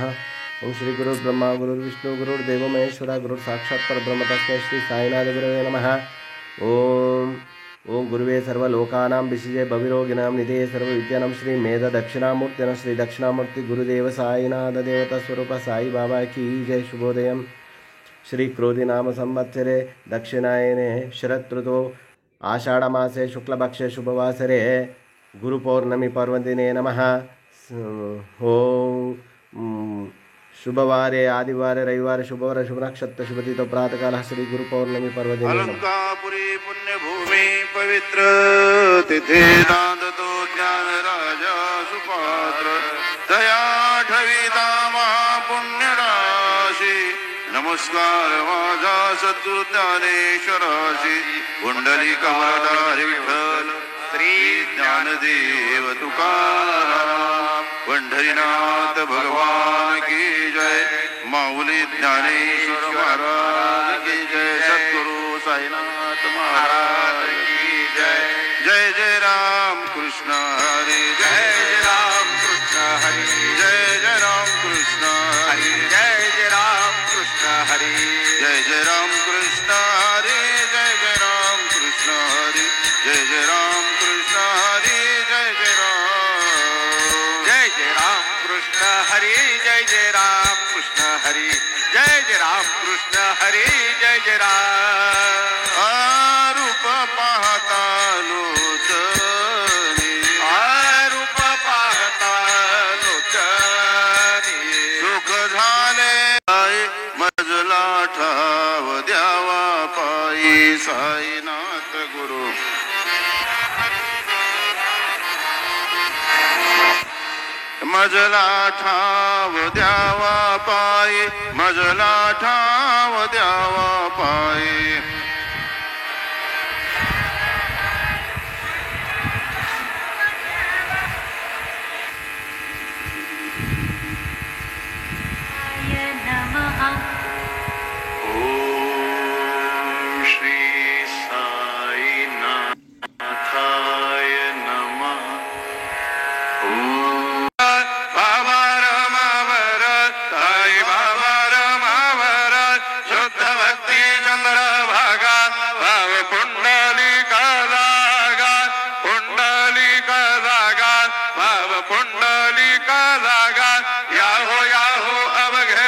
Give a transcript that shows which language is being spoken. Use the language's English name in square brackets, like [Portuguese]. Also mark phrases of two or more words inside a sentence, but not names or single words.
[Sanskrit] ओम श्री गुरुर्ब्रह्मा गुरुर्विष्णु गुरुर्देवो महेश्वरः गुरुर् साक्षात् परब्रह्म तस्मै श्री साईनाथ गुरवे नमः। ओम गुरुवे सर्वलोकानां विषये भविरोगिणां निधये सर्वविद्यानां श्री मेध दक्षिणामूर्तिनं श्री दक्षिणामूर्ति गुरुदेव साईनाथ देवता स्वरूप साई बाबा [Hindi] की जय। [Sanskrit] शुभोदयं श्री क्रोधी नाम संवत्सरे दक्षिणायने शरद ऋतौ आषाढ़मासे शुक्लपक्षे शुभवासरे गुरुपौर्णमी पर्वदिने नमः। ओम शुभवारे आदिवारे रविवार शुभवार शुभ नक्षत्र शुभतिथौ प्रातःकाल श्री गुरुपौर्णमी पर्वदिने [Marathi] अलंकापुरी पुण्यभूमि पवित्र तिथे नांदतो ज्ञान राजा सुपात्र दया ठविता महापुण्य राशी नमस्कार माझा सद्गुरु ज्ञानेश्वराशी कुंडली कमलधारी विठ्ठल श्री ज्ञानदेव तुकाराम पंढरीनाथ भगवान [Hindi] की जय। माऊली ज्ञानेश्वर महाराज की जय। सद्गुरु साईनाथ महाराज की जय। [Marathi] जय जय राम कृष्ण हरी जय जय राम कृष्ण हरी जय जय राम कृष्ण हरी जय जय राम कृष्ण हरी जय जय राम कृष्ण हरी जय जय राम कृष्ण हरी जय जय राम कृष्ण हरी जय जय राम कृष्ण हरी जय जय राम कृष्ण हरी जय जय राम कृष्ण हरी जय जय राम। रूप पाहता लोचनी रूप पाहता लोचनी सुख झाले मजला ठाव द्यावा पायी साईनाथ गुरु मजला ठाव द्यावा पायी मजला ठाव द्यावा पायी। [Sanskrit] ओम श्री साईनाथाय नमः। [Marathi] बाबा रमावर साई बाबा रमावर शुद्ध भक्ती चंद्र भागा भाव पुंडलिका जागा पुंडलिका जागा भाव पुंडलिका जागा याहो अवघे